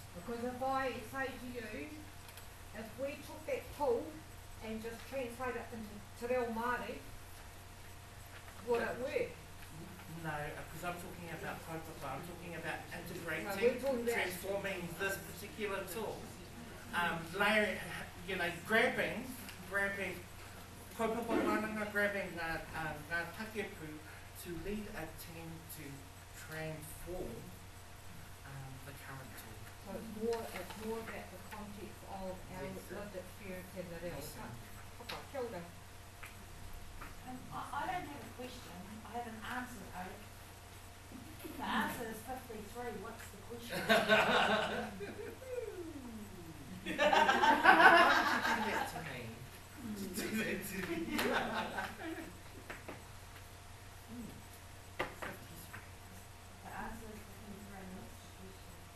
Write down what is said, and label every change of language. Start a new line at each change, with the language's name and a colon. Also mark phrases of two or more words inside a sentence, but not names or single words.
English: Because if I say to you, if we took that tool and just translate it into Te Reo Māori, would it work? No, because I'm talking about kaupapa. I'm talking about integrating, transforming this particular tool. Grabbing
Māori: kaupapa wānanga,
English: grabbing
Māori: ngā takepu
English: to lead a team to transform the current tool. So it's more about the context of our lived experience in the reo.
Māori: Okay, kia ora.
English: I don't have a question, I have an answer though. The answer is 53, what's the question? Why did you do that to me? Do that to me. The answer is 53, what's the question?